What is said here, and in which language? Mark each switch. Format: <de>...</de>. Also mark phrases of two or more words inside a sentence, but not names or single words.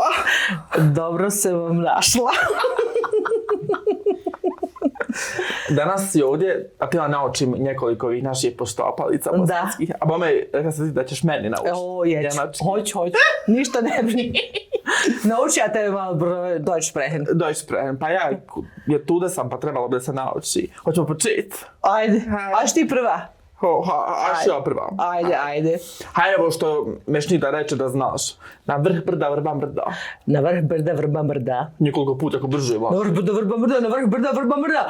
<bs>Dobro se vam našla. Danas si ovdje, a ti ja naučim nekoliko ovih naših poštopalica bosanskih. A bome, rekla sam ti da ćeš meni naučiti. Hoću. Ništa ne brini. Nauči ja tebe malo</bs> <de>Deutsch sprechen. Deutsch sprechen.</de> <bs>Pa ja tu da sam, pa trebalo bi da se nauči. Hoćemo početi. Ajde ti prva. Ajde ja prva. Ajde. Hajde, evo što Mešnica reče da znaš. Na vrh brda, vrba mrda. Na vrh brda, vrba mrda. Nekoliko puta ako brže je. Na vrh brda, vrba mrda, na vrh brda, vrba mrda.</bs>